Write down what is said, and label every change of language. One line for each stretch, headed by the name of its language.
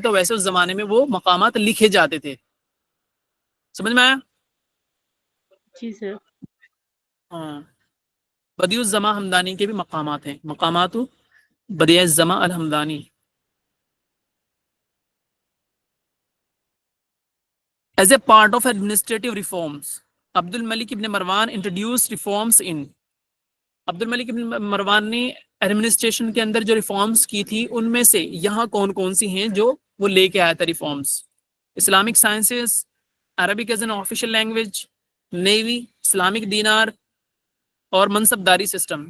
Urdu: تو ویسے اس زمانے میں وہ مقامات لکھے جاتے تھے. سمجھ میں آیا؟ جی سر. ہاں. بدیع الزماں ہمدانی کے بھی مقامات ہیں، مقامات Badie Zaman الحمدانی.
English: As a part of administrative reforms, Abd Almalik ibn Marwan introduced reforms in.
Urdu: عبد الملک ابن مروان نے ایڈمنسٹریشن کے اندر جو ریفارمز کی تھی ان میں سے یہاں کون کون سی ہیں جو وہ لے کے آیا تھا reforms? Islamic sciences, Arabic as an official language, navy, Islamic دینار اور منصب داری سسٹم.